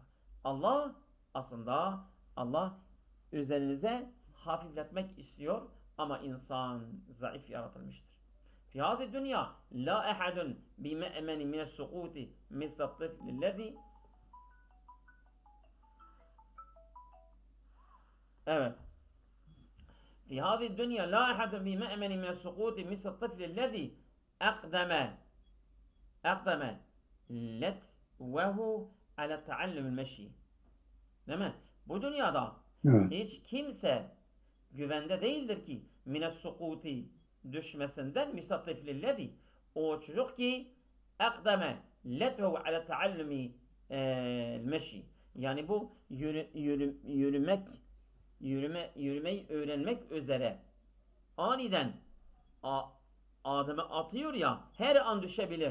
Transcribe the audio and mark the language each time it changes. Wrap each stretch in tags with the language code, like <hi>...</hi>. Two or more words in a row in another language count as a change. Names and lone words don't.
<tr>Allah aslında üzerinize hafifletmek istiyor ama insan zayıf yaratılmıştır.</tr> <ar>في هذه الدنيا لا أحد بمأمن من السقوط مثل الطفل الذي.</ar> <tr>Evet.</tr> <ar>في هذه الدنيا لا أحد بمأمن من السقوط مثل الطفل الذي أقدم لتوه على تعلم المشي.</ar> <tr>Değil mi? Bu dünyada Evet. hiç kimse güvende değildir ki</tr> <ar>من السقوط</ar> <tr>düşmesinden</tr> <ar>مثل الطفل الذي.</ar> <tr>O çocuk ki</tr> <ar>أقدم لتوه على تعلم المشي.</ar> <tr>Yani bu yürümeyi öğrenmek üzere aniden adımı atıyor ya, her an düşebilir.</tr>